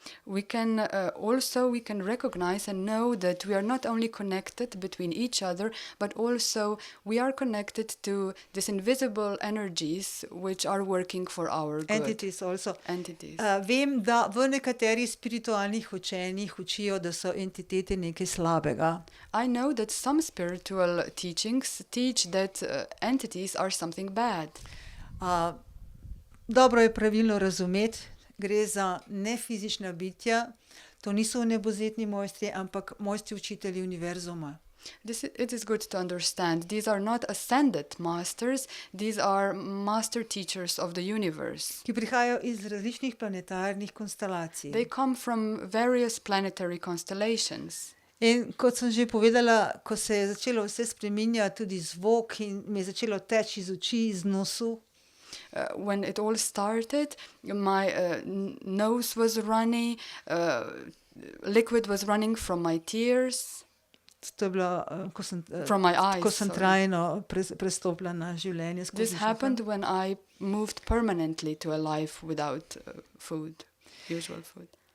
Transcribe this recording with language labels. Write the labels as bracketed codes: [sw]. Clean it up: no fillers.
[en] We can recognize and know that we are not only connected between each other, but also we are connected to these invisible energies which are working for our good. Entities also. Entities. [sl] Vem, da v nekaterih spiritualnih učenjih učijo, da so entitete nekaj slabega. [en] I know that some spiritual teachings teach that entities are something bad. [sl] Dobro je pravilno razumeti, gre za nefizična bitja, To niso nebozetni mojstri, ampak mojstri učitelji univerzuma. [en] It is good to understand. These are not ascended masters, these are master teachers of the universe. [sl] Ki prihajajo iz različnih planetarnih konstelacij. [en] They come from various planetary constellations. [sl] In kot sem že povedala, ko se je začelo vse spreminjati, tudi zvok in mi je začelo teči iz oči, iz nosu, [en] When it all started, my nose was runny, liquid was running from my tears, [sl] to je bilo, [en] from my eyes. [sl] ko sem [en] sorry. [sl] trajno prestopila na življenje skozi [en] This happened when I moved permanently to a life without food, usual food.